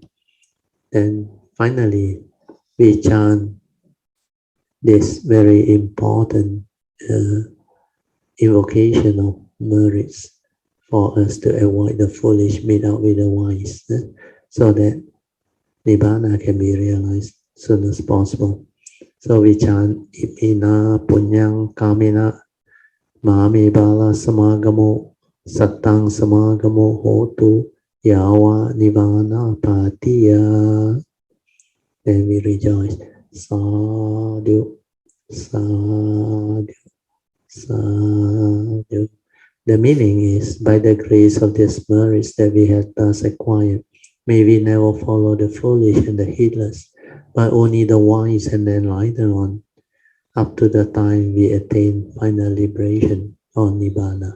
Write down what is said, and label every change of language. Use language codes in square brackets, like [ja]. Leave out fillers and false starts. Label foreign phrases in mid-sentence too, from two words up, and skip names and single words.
[en] Then finally, we chant this very important invocation of merits for us to avoid the foolish, meet up with the wise, so that Nibbana can be realized as soon as possible. So we chant [pi] Ipina Punyang Kamina Mami Bala Samagamo Sattang Samagamo Hotu Yawa Nibbana Patiya. [en] Then we rejoice. [pi] Sadhu, sadhu, sadhu. [en] The meaning is, by the grace of these merits that we have thus acquired, may we never follow the foolish and the heedless, but only the wise and the enlightened one, up to the time we attain final liberation or Nibbana.